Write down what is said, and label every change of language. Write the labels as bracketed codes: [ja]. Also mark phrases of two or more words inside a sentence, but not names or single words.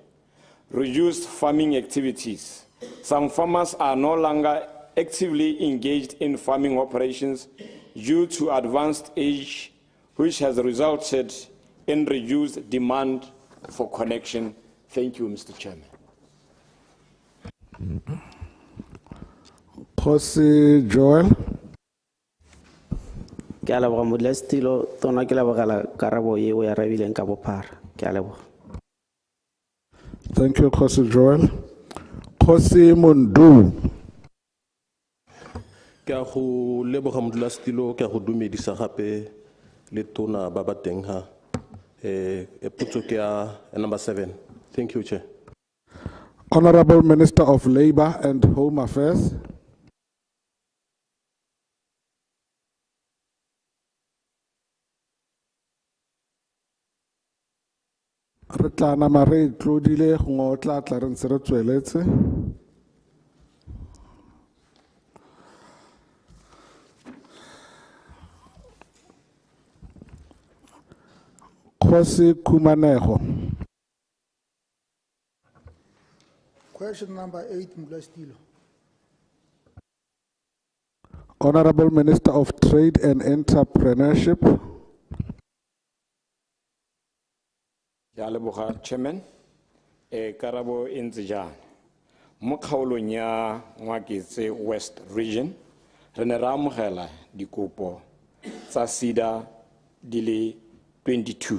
[en] Reduced farming activities. Some farmers are no longer actively engaged in farming operations due to advanced age, which has resulted in reduced demand for connection. Thank you, Mr. Chairman. [tn] Dikgosi Joel. Ke a leboga modulasetilo tona ke lebogela karabo ye o ya rabileng ka bophara. Ke a leboga. [en] Thank you, [tn] Dikgosi Joel. Dikgosi Mundu. Ke a go leboga modulasetilo, ke a go dumedisa gape le tona ba ba teng ha. Potso ke ya number 7. [en] Thank you, Chair. Honorable Minister of Labor and Home Affairs. [tn] Re tla nama re tlodile go tla re ntse re tsweletse. Dikgosi Khumanego. [en] Question number 8, Modulasetilo. Honorable Minister of Trade and Entrepreneurship. [tn] Ke a leboga, Chairman. Karabo e ntse jana. Mo kgaolong ya Ngwaketse West Region, re ne ra amogela dikopo tsa SEDA di le 22.